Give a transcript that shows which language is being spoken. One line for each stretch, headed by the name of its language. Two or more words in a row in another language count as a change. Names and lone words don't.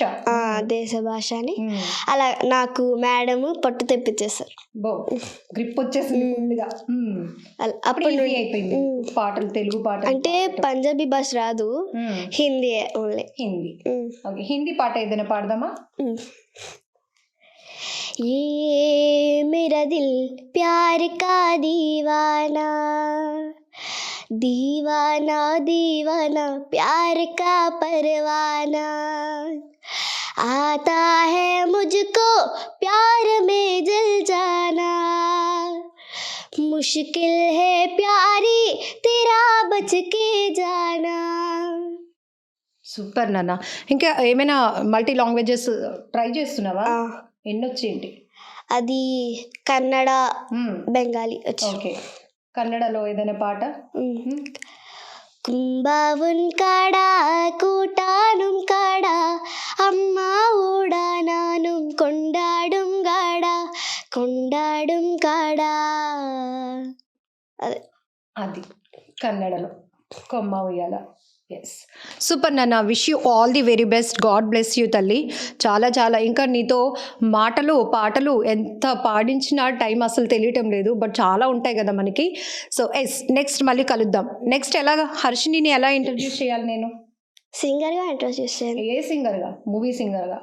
Telugu: దేశ భాష అని అలా నాకు మేడం పట్టు తెప్పించేస్తారు. గ్రిప్ వచ్చేసింది. అప్పుడు అయిపోయింది పాటలు, తెలుగు పాటలు. అంటే పంజాబీ భాష రాదు, హిందీ ఓన్లీ. హిందీ. ఓకే, హిందీ పాట ఏదైనా పాడదామా?
Hindi: ये मेरा दिल प्यार का दीवाना, दीवाना दीवाना प्यार का परवाना, आता है मुझको प्यार में जल जाना, मुश्किल है प्यारी तेरा बच के जाना.
Telugu: సూపర్ నాన్న. ఇంకా ఏమైనా
English: multi languages try
Telugu: చేస్తున్నావా? ఎన్నొచ్చేంటి? అది కన్నడ, బెంగాలీ వచ్చి. ఓకే, కన్నడలో ఏదైనా పాట? కుంబావున్ కాడా కూటానుం కాడా అమ్మా ఊడానానుం కొండాడుం గాడా కొండాడుం కాడా. అది కన్నడలో కొమ్మ ఉయ్యాల.
English: yes, super
Telugu: నాన్న.
English: wish you all the very best. God bless you తల్లి.
Telugu: చాలా చాలా ఇంకా నీతో మాటలు పాటలు ఎంత పాడించినా టైం అసలు తెలియటం లేదు, బట్ చాలా ఉంటాయి కదా మనకి.
English: so yes, next
Telugu: మళ్ళీ కలుద్దాం. నెక్స్ట్ ఎలాగా హర్షిని ఎలా ఇంట్రడ్యూస్ చేయాలి నేను? సింగర్గా ఇంట్రడ్యూస్ చేయాలి. ఏ సింగర్గా? మూవీ సింగర్గా?